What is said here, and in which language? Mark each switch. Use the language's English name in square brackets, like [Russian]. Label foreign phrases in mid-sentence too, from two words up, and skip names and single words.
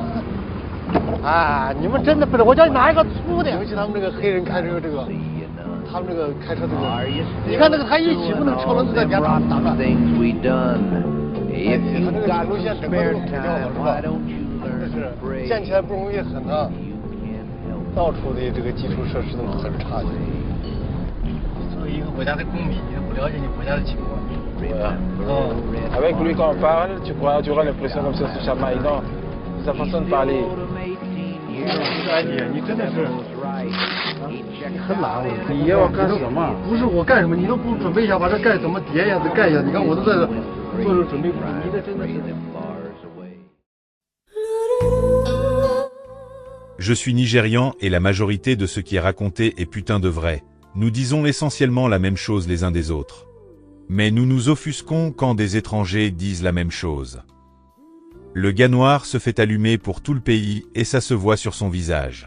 [Chinese] 哎，你们真的不是，我叫你拿一个粗的。尤其他们这个黑人开车这个，他们这个开车这个，你看那个他一起步那个车轮子在底下打转。他这个路线整个都毁掉了，是吧？就是建起来不容易很啊，到处的这个基础设施都很差劲。作为一个国家的公民，你都不了解你国家的情况。 [French] Avec lui quand on parle, tu pourras avoir l'impression comme ça sur chaque maïdan, sa façon de parler. [Chinese] 你真的是，你很懒，你要我干什么？不是我干什么，你都不准备一下，把这盖怎么叠呀，这盖一下。你看我都在这做着准备，你这真的是。 [French] Je suis nigérian et la majorité de ce qui est raconté est putain de vrai. Nous disons essentiellement la même chose les uns des autres. Mais nous nous offusquons quand des étrangers disent la même chose. Le gars noir se fait allumer pour tout le pays et ça se voit sur son visage.